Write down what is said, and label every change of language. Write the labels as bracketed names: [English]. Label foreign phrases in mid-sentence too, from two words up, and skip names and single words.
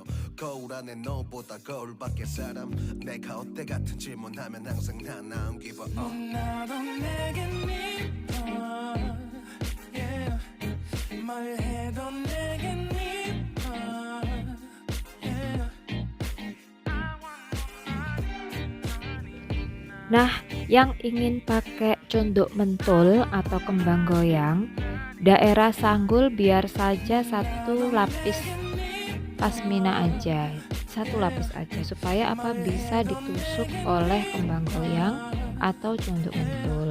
[Korean] 거울 안에 너보다 거울 밖에 사람. 내가 어때 같은 질문하면 항상 난 나온 기분. 나도 내게 미워. 뭘 해도 내게 미워. [Indonesian] Nah, yang ingin pakai condok mentul atau kembang goyang, daerah sanggul biar saja satu lapis pasmina aja, satu lapis aja, supaya bisa ditusuk oleh kembang goyang atau condok mentul.